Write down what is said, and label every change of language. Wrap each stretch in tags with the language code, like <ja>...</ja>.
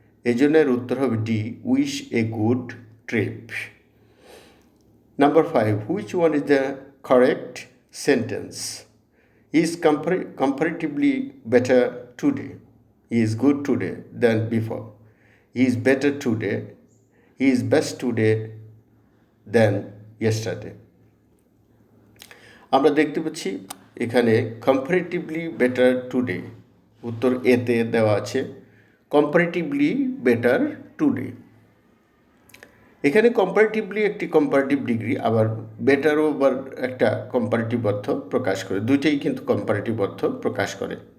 <bn>এই জন্য এর উত্তর হবে D,</bn> <en>Wish a good trip. Number 5, which one is the correct sentence? He is comparatively better today. He is good today than before. He is better today. He is best today than yesterday.</en> <bn>আমরা দেখতে পাচ্ছি এখানে</bn> <en>comparatively better today,</en> <bn>উত্তর এতে দেওয়া আছে comparatively better today. এখানে comparatively একটি কম্পারেটিভ ডিগ্রি, আবার বেটারও আবার একটা কম্পারেটিভ অর্থ প্রকাশ করে, দুইটাই কিন্তু কম্পারেটিভ অর্থ প্রকাশ করে।</bn>